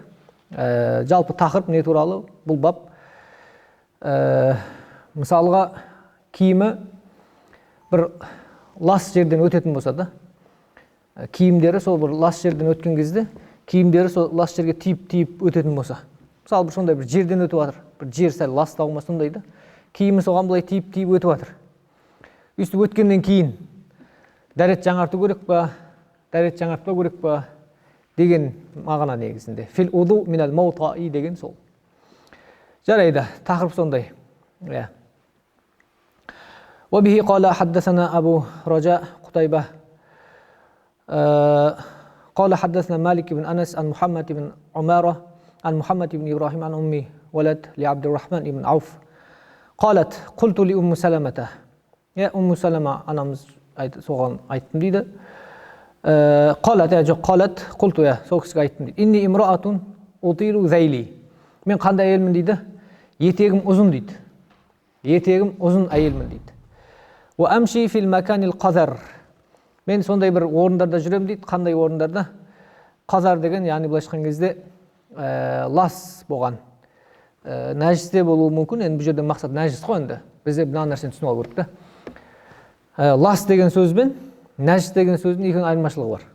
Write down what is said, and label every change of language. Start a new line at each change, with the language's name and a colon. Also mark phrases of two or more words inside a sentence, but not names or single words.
Kazakh: Жалпы тақырып не туралы? Бұл бап мысалға киімі бір лас жерден өтетін болса да, киімдері сол бір лас жерден өткен кезде, киімдері сол лас жерге тиіп өтетін болса. Мысалы бір сондай бір жерден өтіп жатыр, бір жер сәл ластау ма сондай да, киімі соған былай тиіп өтіп жатыр. Үстіп өткеннен кейін дәрет жаңарту керек па, дәрет жаңартпау керек па деген мағына негізінде.
Arabic: في الوضوء من الموطئ
Kazakh: деген сол. Жарайды, тақырып сондай.
Arabic: وبه قال حدثنا أبو رجاء قتيبة قال حدثنا مالك بن أنس عن محمد بن عمارة عن محمد بن إبراهيم عن أمي ولد لعبد الرحمن بن عوف قالت قلت لأم سلمة يا أم سلمة أنا
Kazakh: соған айттым дейді.
Arabic: قالت قلت يا
Kazakh: соғысқа айттым дейді.
Arabic: إني امرأة أطيل ذيلي.
Kazakh: Мен қандай әйелмін дейді? Етегім ұзын дейді. Етегім ұзын әйелмін дейді.
Arabic: وأمشي في المكان القذر.
Kazakh: Мен сондай бір орындарда жүрем дейді. Қандай орындарда? Қазар деген, яғни былай айтқан кезде лас болған. Нәжісте болуы мүмкін. Енді бұл жерде мақсат нәжіс қой енді. Бізде мына нәрсені түсініп алу керек та. Лас деген сөзбен нәжіс деген сөздің екі айырмашылығы бар.